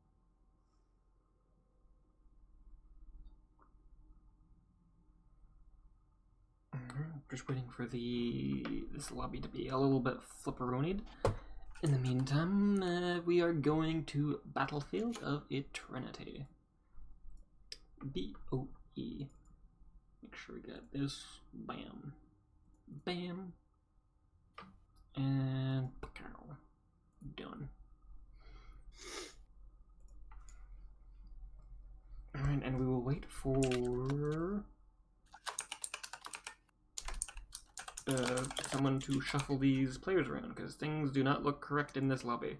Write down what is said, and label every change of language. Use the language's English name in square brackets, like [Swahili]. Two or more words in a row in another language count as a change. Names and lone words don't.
[English] Just waiting for this lobby to be a little bit flipperonied. In the meantime, we are going to Battlefield of Eternity. B-O-E. Make sure we got this. Bam. Bam. And pow. Done. Alright, and we will wait for someone to shuffle these players around, because things do not look correct in this lobby.